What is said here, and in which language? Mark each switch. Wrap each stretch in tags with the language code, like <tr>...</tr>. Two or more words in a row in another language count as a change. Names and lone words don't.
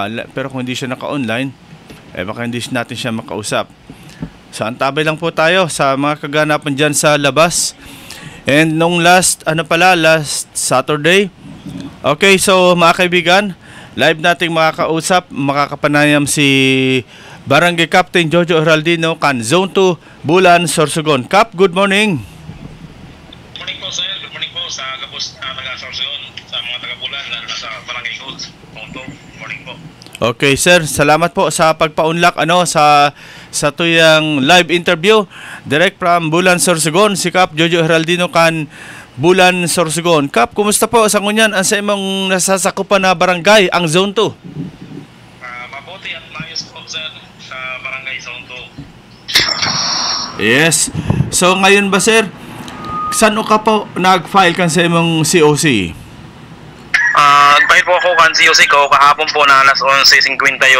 <tl>Pero kung hindi siya naka-online, baka hindi natin siya makausap. So antabay lang po tayo sa mga kaganapan dyan sa labas. And nung</tl> <en>last Saturday,</en> <tl>okay, so mga kaibigan, live nating makakapanayam si Barangay Captain Jojo Heraldino kan Zone 2 Bulan, Sorsogon. Cap,</tl> <en>good morning. Good morning</en> <tl>po sir,</tl> <en>good morning</en> <tl>po sa kapos taga Sorsogon, sa mga taga Bulan na nasa Barangay Codes.</tl> <en>Good morning</en> <tl>po.</tl> <bik>Okay sir, salamat po sa pagpaunlak sa tuyang</bik> <en>live interview direct</en> <bik>from Bulan, Sorsogon, si Cap Jojo Heraldino kan Bulan, Sorsogon. Cap, kumusta po sa ngunyan ang sa imong nasasakupan na barangay ang Zone 2?</bik> <tl>Mabuti at maayos po sir sa Barangay Zone 2.</tl> <en>Yes.</en> <bik>So ngayon ba sir, saan ka po nag-file kan sa imong COC?</bik> <tl>Nag-file po ako kan COC ko kahapon po na alas 11:50 yun,</tl>